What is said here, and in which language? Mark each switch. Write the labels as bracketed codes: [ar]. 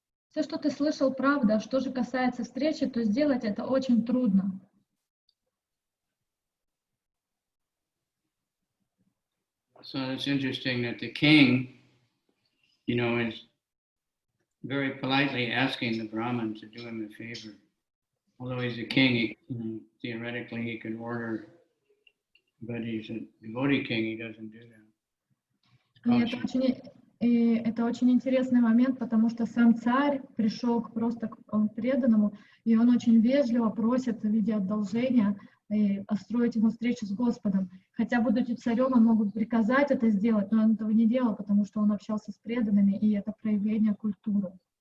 [ru] Все, что ты слышал, правда. Что же касается встречи, то сделать это очень трудно. [en] So it's interesting that the king, is very politely asking the Brahmin to do him a favor. Although he's a king, theoretically he could order, but he's a devotee king, he doesn't do that. [ru] И это очень интересный момент, потому что сам царь пришел просто к преданному, и он очень вежливо просит в виде одолжения устроить ему встречу с Господом. Хотя, будучи царем, он мог бы приказать это сделать, но он этого не делал, потому что он общался с преданными, и это проявление культуры.